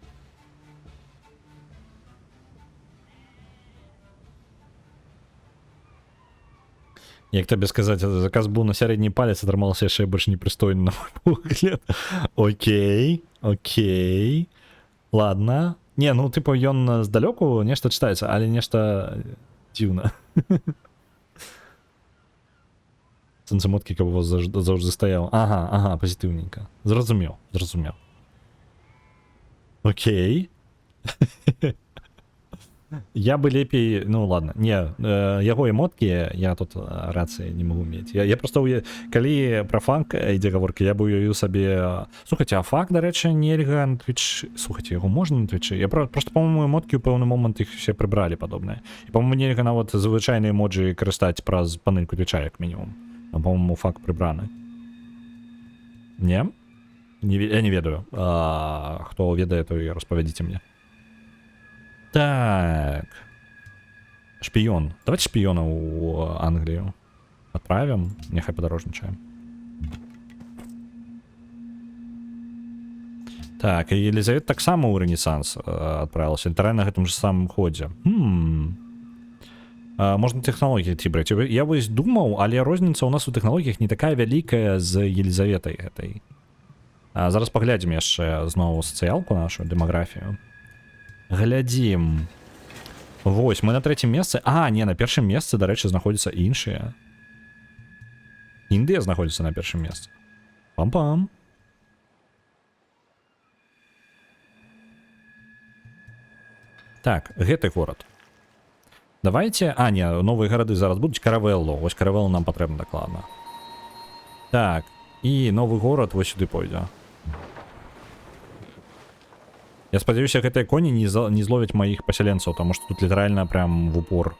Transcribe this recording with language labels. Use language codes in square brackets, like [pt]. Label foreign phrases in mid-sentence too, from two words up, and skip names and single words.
[be] Як табе сказаць, заказ быў на сярэдні палец, атрымалася яшчэ больш непрыстойна, на мой погляд. [ru] Окей. Ладно. [be] Не, ну, тыпу, ён здалёку нешта чытаецца, але нешта дзіўна. [uk] інстанції мотки, каб у вас завжди стояв. Ага, позитивненько. Зрозумів. [be] Окей. Я бы лепей, [ru] ну ладно, [be] не, яго эмотки я тут рацыі не могу мець. Я просто, калі про фанк ідзе гаворка, я бы уявіў сабе... Слухайте, а фак, дарэчы, нельга на Twitch... Слухайте, яго можна на Twitch? Я просто, по-моему, эмотки ў пэўны момант іх все прыбралі падобныя. І, по-моему, нельга нават звычайныя эмоджы карыстаць праз панельку Твича, як мінімум. А, по-моему, фак прыбраны. Не? Я не ведаю. Хто ведае, то і распавядзіце мне. Так. Шпион. [ru] Давайте шпиона у Англию отправим. [uk] Нехай подорожничаем. [ru] Так, и Елизавета так само у Ренессанс отправилась. Интернет на этом же самом ходе. Можно технологии ці брать. [be] Я вось думал, [ru] але розница у нас у технологиях не такая великая з Елизаветой этой. [be] Зараз поглядим яшчэ знову социалку нашу, демографию. Глядзім. Вось, мы [ru] на третьем [be] месцы. Не, на першым месцы, дарэчы, знаходзяцца іншыя. Індыя знаходзіцца на першым месцы. Пам-пам. Так, гэты горад. Давайте... не, новыя гарады зараз будуць. Каравеллу. Вось Каравеллу нам патрэбна дакладна. Так, і новы горад вось сюды пойдзе. Я спадзяюся, гэтыя коні не зловяць маіх пасяленцаў, таму што тут літаральна [ru] прям в упор.